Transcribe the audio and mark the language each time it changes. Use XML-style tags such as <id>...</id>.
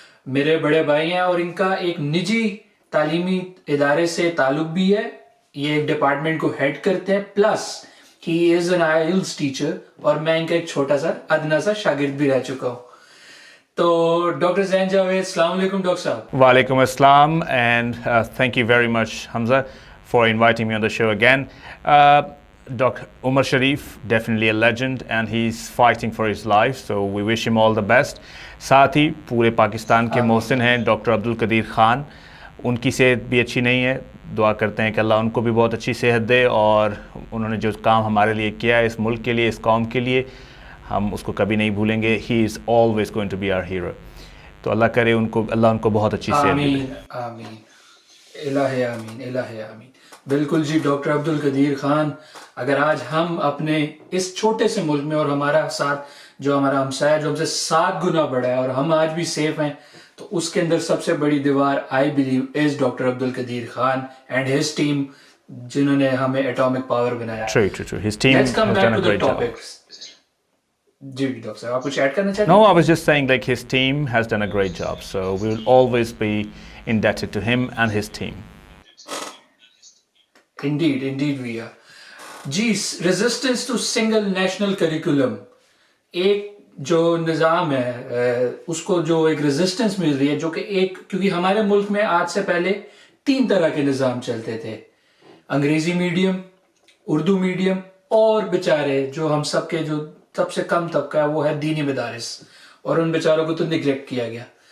<hi>मेरे बड़े भाई हैं और इनका एक निजी तालीमी इदारे से ताल्लुक भी है। ये एक डिपार्टमेंट को हेड करते हैं,</hi> <en>plus he is an IELTS teacher</en> <hi>और मैं इनका एक छोटा सा अदना सा शागिर्द भी रह चुका हूँ। तो डॉक्टर ज़ैन जावेद, अस्सलाम वालेकुम डॉक्टर साहब।</hi> <en>Walaikum assalam, and thank you very much, Hamza, for inviting me on the show again. Dr. Umar Sharif, definitely a legend, and he's fighting for his life, so we wish him all the best.</en> <hi>साथ ही पूरे पाकिस्तान के मोहसिन हैं doctor Abdul Qadeer Khan, उनकी सेहत भी अच्छी नहीं है। दुआ करते हैं कि अल्लाह उनको भी बहुत अच्छी सेहत दे, और उन्होंने जो काम हमारे लिए किया है, इस मुल्क के लिए, इस कौम के लिए, हम उसको कभी नहीं भूलेंगे।</hi> <en>He is always going to be our hero.</en> <hi>तो अल्लाह करे अल्लाह उनको बहुत अच्छी सेहत दे। आमीन आमीन, इलाहे आमीन, इलाहे आमीन। बिल्कुल जी डॉक्टर अब्दुल कदीर खान, अगर आज हम अपने इस छोटे से मुल्क में और हमारा साथ जो हमारा हमसाया जो हमसे 7 गुना बड़ा है और हम आज भी सेफ हैं, तो उसके अंदर सबसे बड़ी दीवार</hi> <en>I believe is</en> <hi>doctor Abdul Qadeer Khan</hi> <en>and his team,</en> <hi>जिन्होंने हमें एटॉमिक पावर बनाया।</hi> <en>True. His team has done a great job.</en> <hi>Ji doctor साहब, आप कुछ ऐड करना चाहते हैं?</hi> <en>No, I was just saying like his team has done a great job, so we will always be indebted to him and his team. Indeed we are.</en> <hi>Ji,</hi> <en>resistance to single national curriculum,</en> <hi>एक जो निज़ाम है उसको जो एक resistance मिल रही है, जो कि एक, क्योंकि हमारे मुल्क में आज से पहले 3 तरह के निज़ाम चलते थे, अंग्रेजी मीडियम, उर्दू मीडियम, और बेचारे जो हम सबके जो सबसे कम तबका है वो है दीनी मदारिस, और उन बेचारों को तो निगलेक्ट किया गया।</hi>